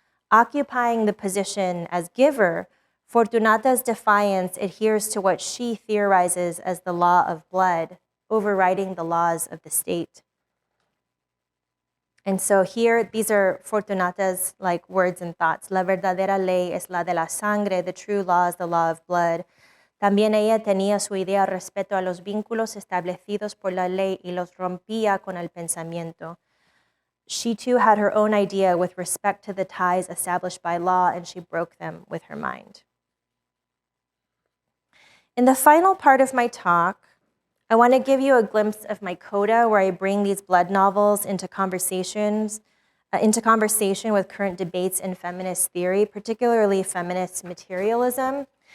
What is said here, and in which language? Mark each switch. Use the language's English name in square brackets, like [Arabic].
[English] Occupying the position as giver, Fortunata's defiance adheres to what she theorizes as the law of blood, overriding the laws of the state. And so here, these are Fortunata's like words and thoughts. [Spanish] La verdadera ley es la de la sangre, [English] the true law is the law of blood. [Spanish] También ella tenía su idea respecto a los vínculos establecidos por la ley y los rompía con el pensamiento. [English] She too had her own idea with respect to the ties established by law, and she broke them with her mind. In the final part of my talk, I want to give you a glimpse of my coda, where I bring these blood novels into conversation with current debates in feminist theory, particularly feminist materialism.